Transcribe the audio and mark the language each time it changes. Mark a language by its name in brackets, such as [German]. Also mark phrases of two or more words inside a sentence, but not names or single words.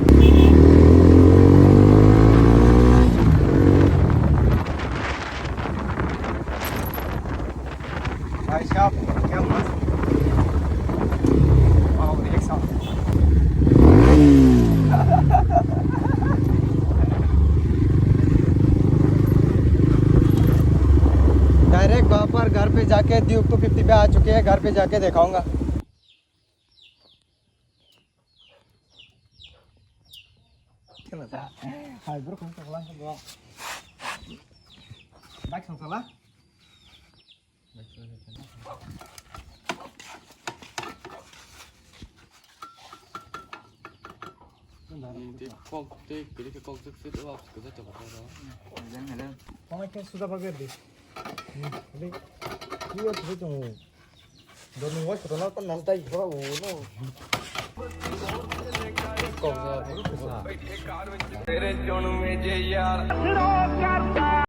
[Hindi] भाई साहब क्या मस्त एक साथ। डायरेक्ट वहाँ पर घर पे जाके ड्यूक 250 पे आ चुके हैं, घर पे जाके दिखाऊंगा। [Indonesian] Hai bro, kamu pulang ke bawah. Baik, salah. Sudah pakai deh. Ini dia tuh tuh. [English] Don't know what to do. [Indonesian] Kan nanti bro, no. [Hindi] तेरे जोन में जे यार